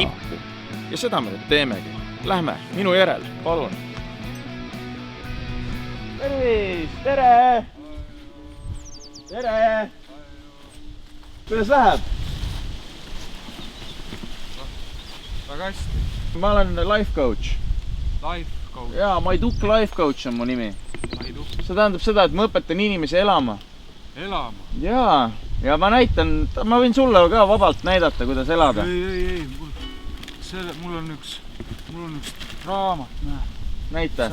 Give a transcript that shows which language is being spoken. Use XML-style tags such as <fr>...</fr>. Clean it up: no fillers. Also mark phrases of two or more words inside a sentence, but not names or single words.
<et>Ja seda me nüüd teemegi. Lähme, minu järel, palun. Tervis, tere! Tere! Kuidas läheb? Väga hästi. Ma olen</et> <en>life coach. Life coach.</en> <et>Jaa, Maiduk</et> <en>life coach</en> <et>on mu nimi. Maiduk. See tähendab seda, et ma õpetan inimesi elama. Elama? Jaa, ja ma näitan, ma võin sulle ka vabalt näidata, kuidas elada. Ei, mul on üks raamat. Näita.</et>